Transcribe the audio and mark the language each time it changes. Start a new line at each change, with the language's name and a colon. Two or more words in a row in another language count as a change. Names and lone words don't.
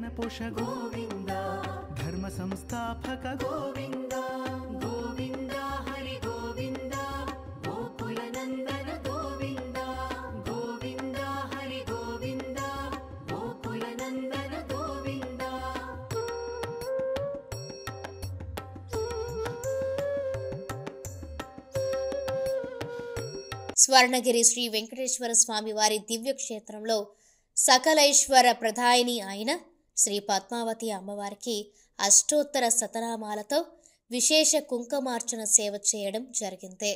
Sanskrit: घोष गोविन्द धर्म संस्थापक गोविन्द गोविन्द हरि गोविन्द गोकुल नन्दन गोविन्द गोविन्द हरि गोविन्द गोकुल नन्दन गोविन्द
Telugu: స్వర్ణగిరి శ్రీ వెంకటేశ్వర స్వామి వారి దివ్యక్షేత్రంలో సకలైశ్వర ప్రదాయిని అయిన శ్రీ పద్మావతి అమ్మవారికి అష్టోత్తర శతనామాలతో విశేష కుంకుమార్చన సేవ చేయడం జరిగింది.